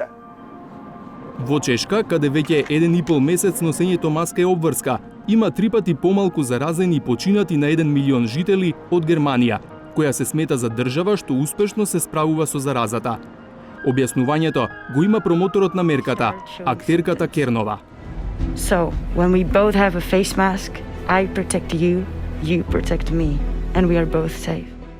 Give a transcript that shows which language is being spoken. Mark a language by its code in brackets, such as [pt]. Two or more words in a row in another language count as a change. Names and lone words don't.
[mk] Во Чешка, каде веќе 1,5 месец носењето маска е обврска, има 3 пати помалку заразени и починати на 1 милион жители од Германија, која се смета за држава што успешно се справува со заразата. Објаснувањето го има промоторот на мерката, актерката Кернова. [en] So, when we both have a face mask, I protect you, you protect me, and we are both safe.